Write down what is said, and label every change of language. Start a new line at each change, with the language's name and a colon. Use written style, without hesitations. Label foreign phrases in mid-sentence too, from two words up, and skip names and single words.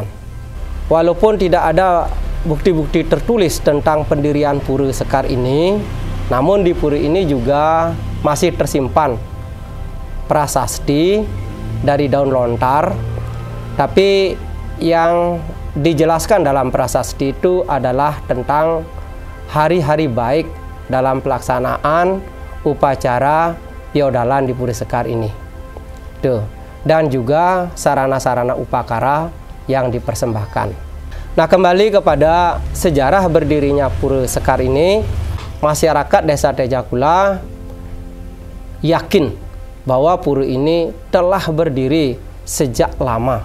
Indonesian: Walaupun tidak ada bukti-bukti tertulis tentang pendirian Pura Sekar ini, namun di pura ini juga masih tersimpan prasasti dari daun lontar. Tapi yang dijelaskan dalam prasasti itu adalah tentang hari-hari baik dalam pelaksanaan upacara piodalan di Pura Sekar ini. Tuh. Dan juga sarana-sarana upakara yang dipersembahkan. Nah, kembali kepada sejarah berdirinya Pura Sekar ini, masyarakat Desa Tejakula yakin bahwa pura ini telah berdiri sejak lama.